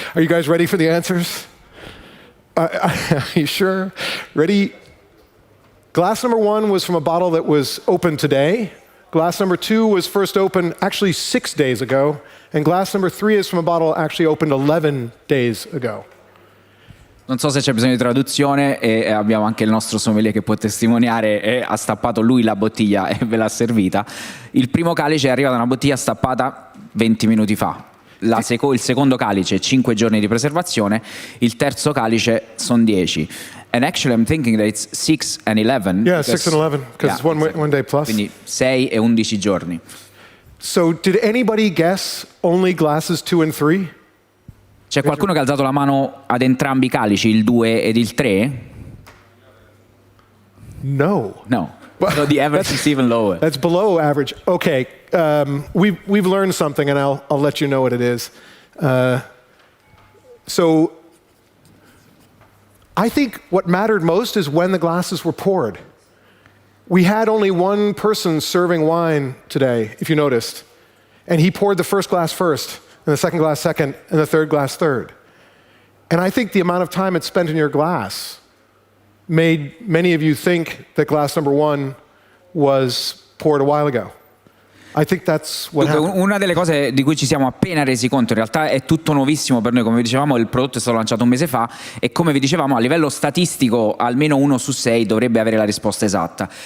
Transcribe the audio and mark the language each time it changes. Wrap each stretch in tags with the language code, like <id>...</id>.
<en>Are you guys ready for the answers? Are you sure? Ready? Glass number 1 was from a bottle that was opened today. Glass number 2 was first opened actually 6 days ago. And glass number 3 is from a bottle actually opened 11 days ago.</en> <it>Non so se c'è bisogno di traduzione e abbiamo anche il nostro sommelier che può testimoniare e ha stappato lui la bottiglia e ve l'ha servita. Il primo calice è arrivato da una bottiglia stappata 20 minuti fa. Il secondo calice 5 giorni di preservazione, il terzo calice sono 10.</it> <en>And actually I'm thinking that it's 6 and 11. Yeah, 6 and 11 because it's one day plus.</en> <it>Quindi 6 e 11 giorni.</it> <en>So did anybody guess only glasses 2 and 3?</en> <it>C'è qualcuno che ha alzato la mano ad entrambi i calici, il 2 ed il 3? No. No.</it> <en>So the average is even lower. That's below average. Okay, we've learned something, and I'll let you know what it is. So I think what mattered most is when the glasses were poured. We had only one person serving wine today, if you noticed, and he poured the first glass first, and the second glass second, and the third glass third. And I think the amount of time it's spent in your glass made many of you think that glass number one was poured a while ago. I think that's what</en> <it>Dunque,</it> <en>happened.</en> <it>una delle cose di cui ci siamo appena resi conto, in realtà è tutto nuovissimo per noi, come vi dicevamo il prodotto è stato lanciato un mese fa e come vi dicevamo a livello statistico almeno 1 su 6 dovrebbe avere la risposta esatta.</it>